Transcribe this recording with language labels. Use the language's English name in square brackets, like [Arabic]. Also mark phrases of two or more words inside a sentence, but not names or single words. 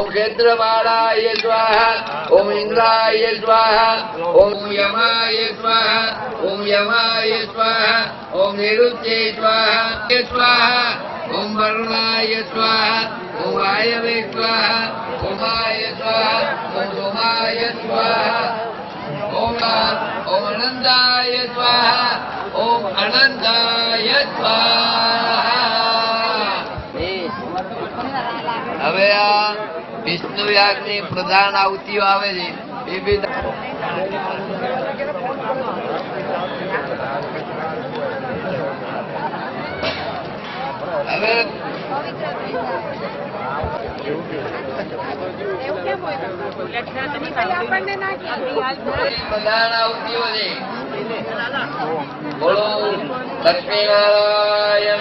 [Sanskrit] क्षेत्रमालाय स्वाहा ओम इंद्राय स्वाहा ओम यमाय स्वाहा ओम यमाय स्वाहा ओम निरुच्चे स्वाहा स्वाहा ओम वरुणाय स्वाहा ओम वायवे स्वाहा ओमाय स्वाहा ओम सोमाय स्वाहा ओम अनंताय स्वाहा ओम अनंताय स्वाहा। [Gujarati] હવે આ વિષ્ણુ યાગની પ્રધાન આવતીઓ આવે છે એ બી હવે પ્રધાન આવતીઓ છે બોલો લક્ષ્મીનારાયણ